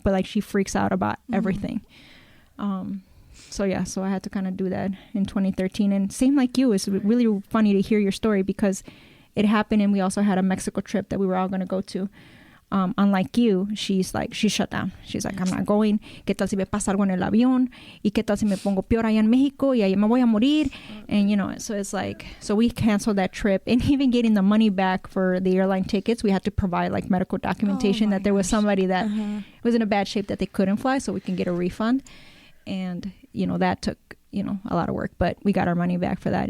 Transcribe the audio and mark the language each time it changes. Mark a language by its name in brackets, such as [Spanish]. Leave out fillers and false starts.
[English] But, like, she freaks out about everything. So, yeah, so I had to kind of do that in 2013. And same like you, it's really funny to hear your story because it happened and we also had a Mexico trip that we were all going to go to. Unlike you, she's like, she shut down. She's like, I'm not going. [Spanish] ¿Qué tal si me pasa algo en el avión? ¿Y qué tal si me pongo peor allá en México? Y ahí me voy a morir. [English] And, you know, so it's like, so we canceled that trip. And even getting the money back for the airline tickets, we had to provide like medical documentation that there was somebody that was in a bad shape that they couldn't fly so we can get a refund. And, you know, that took, you know, a lot of work. But we got our money back for that.